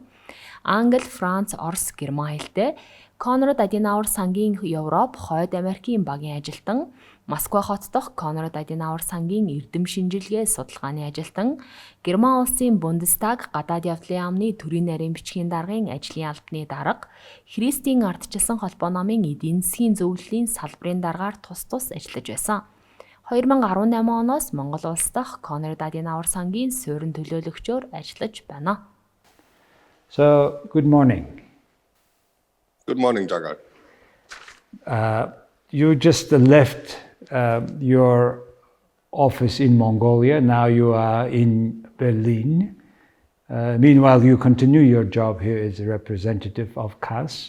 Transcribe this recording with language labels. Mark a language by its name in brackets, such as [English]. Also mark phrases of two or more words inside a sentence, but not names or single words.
[Mongolian] Англи, Франц, Орос, Герман хэлтэй Конрад-Аденауэр-Сангийн Европ, Хойд Америкийн багийн ажилтан, Москва хот дахь Конрад-Аденауэр-Сангийн эрдэм шинжилгээ судалгааны ажилтан, Герман улсын Бундестаг гадаад явдлын яамны төрийн нарийн бичгийн даргын ажлын албаны дарга, Христийн ардчилсан холбоо намын эдийн засгийн зөвлөлийн салбарын даргаар тус ажиллаж байсан. 2018 оноос Монгол улс дахь Конрад-Аденауэр-Сангийн суурин төлөөлөгчөөр ажиллаж байна. [English] So, good morning. Good morning, Jagal. You just left your office in Mongolia. Now you are in Berlin. Meanwhile, you continue your job here as a representative of КАС.